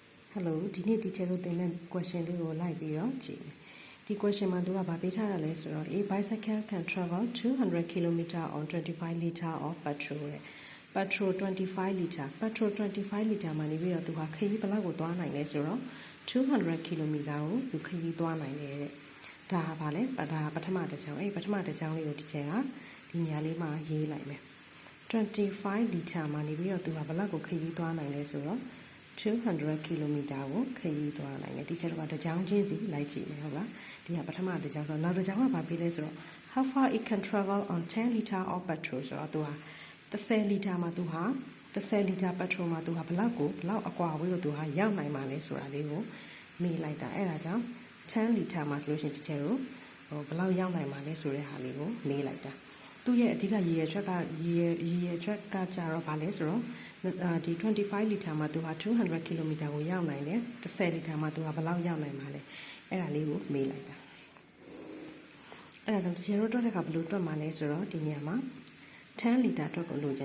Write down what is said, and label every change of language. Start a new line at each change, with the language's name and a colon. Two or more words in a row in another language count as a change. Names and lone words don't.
Burmese: Hello ဒီနေ့ teacher တို့သင်တဲ့ question လေးကိုလိုက်ပြီးတော့ကြည့်မယ်ဒီ question မှာသူကဗာပေးထားတာလဲဆိုတော့
English: a bicycle can travel 200 km on 25 liter of petrol
Burmese: တဲ့
English: petrol 25 liter petrol 25 liter
Burmese: မှာနေပြီးတော့သူကခရီးဘယ်လောက်ကိုသွားနိုင်လဲဆိုတော့200 km ကိုသူခရီးသွားနိုင်တယ်တဲ့ဒါကဗာလဲဒါပထမတစ်ကြောင်းပထမတစ်ကြောင်းလေးကို teacher ကဒီနေရာလေးမှာရေးလိုက်မယ်25 liter မှာနေပြီးတော့သူကဘယ်လောက်ကိုခရီးသွားနိုင်လဲဆိုတော့200 km ကိုခရီးသွား နိုင်တယ်ဒီချက်တော့တစ်ကြောင်းချင်းစီလိုက်ကြည့်မယ်ဟုတ်လားဒီကပထမတစ်ကြောင်းဆိုတော့နောက်တစ်ကြောင်းကဘာပေးလဲဆိုတော့
English: how far it can travel on 10 liter of petrol
Burmese: ဆိုတော့သူဟာ10 liter မှာသူဟာ10
English: liter petrol
Burmese: မှာသူဟာဘလောက်အကွာဝေးကိုသူဟာရောက်နိုင်မှာလဲဆိုတာလေးကိုမေးလိုက်တာအဲ့ဒါကြောင့်10 liter မှာဆိုလို့ရှိရင်ဒီချက်ကိုဘလောက်ရောက်နိုင်မှာလဲဆို တဲ့ဟာလေးကိုမေးလိုက်တာသူ့ရဲ့အဓိကရည်ရွယ်ချက်ကကြတော့ဗာလဲဆိုတော့ဒီ25 liter မှာသူဟာ200 km ကိုရောက်နိုင်တယ်10 liter မှာသူဟာဘယ်လောက်ရောက်နိုင်မှာလဲအဲ့ဒါလေးကိုမေးလိုက်တာအဲ့ဒါကြောင့်တကယ်တော့တွက်တဲ့အခါဘယ်လိုတွက်မှာလဲဆိုတော့ဒီနေရာမှာ10 liter တွက်ကိုလိုချင်